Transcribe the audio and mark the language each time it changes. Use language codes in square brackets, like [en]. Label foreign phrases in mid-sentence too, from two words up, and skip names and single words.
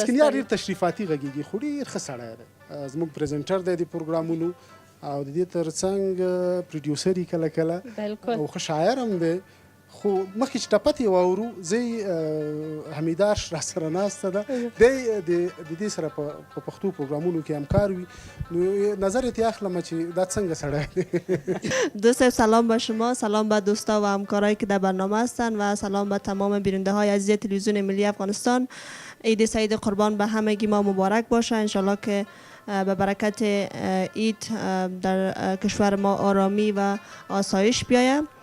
[ps] مسکین یار ډېر تشریفاتي غږېږي، خو ډېر ښه سړی دی. زموږ پرزنټر دی د پروګرامونو او د دې تر څنګ پروډیوسر یې کله کله او ښه شاعر هم دی. خو مخکې چې ټپه ترې واورو، زه حمیدار راسره ناسته ده، دی د دې سره په پښتو پروګرامونو کې همکار وي. نو نظرت یې اخلم چې دا څنګه سړی دی. [fa] دوست سلام به شما، سلام به دوستا و همکارایی که در برنامه هستند و سلام به تمام بیننده های عزیز تلویزیون ملی افغانستان. عید سعید قربان به همگی ما مبارک باشه. انشالله که به برکت عید در کشور ما آرامی و آسایش بیاید.